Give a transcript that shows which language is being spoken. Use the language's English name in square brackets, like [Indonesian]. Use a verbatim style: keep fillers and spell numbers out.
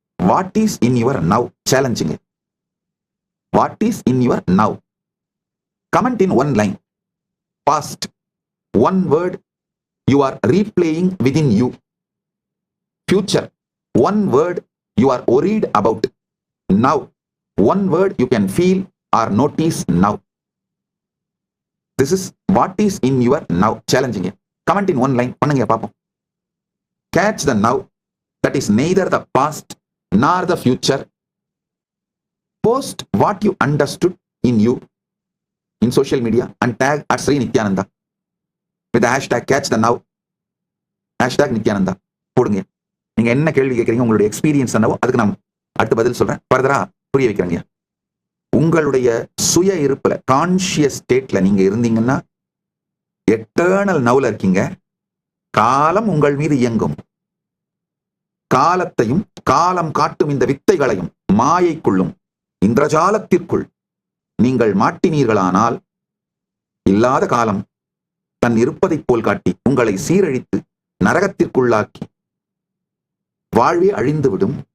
[English] What is in your now? Challenging. What is in your now? Comment in one line, past, one word you are replaying within you. Future, one word you are worried about. Now, one word you can feel or notice now. This is what is in your now. Challenging it. Comment in one line [Tamil] panunga paapom. [English] Catch the now that is neither the past nor the future. Post what you understood in you in social media and tag at Sri Nityananda with the hashtag catch the now, hashtag Nityananda. [Tamil] போடுங்க. நீங்க என்ன கேள்வி கேட்குறீங்க, உங்களுடைய experience என்னவோ அதுக்கு நான் அடுத்து பதில் சொல்றேன். ஃபர்தரா புரிய வைக்கிறேங்க. உங்களுடைய சுய இருப்பில், கான்ஷியஸ் ஸ்டேட்ல நீங்க இருந்தீங்கன்னா எட்டர்னல் நவுல இருக்கீங்க. காலம் உங்கள் மீது இயங்கும். காலத்தையும் காலம் காட்டும் இந்த வித்தைகளையும் மாயைக்குள்ளும் இந்திரஜாலத்திற்குள் நீங்கள் மாட்டினீர்களானால் இல்லாத காலம் தன் இருப்பதை போல் காட்டி உங்களை சீரழித்து நரகத்திற்குள்ளாக்கி வாழ்வே அழிந்துவிடும்.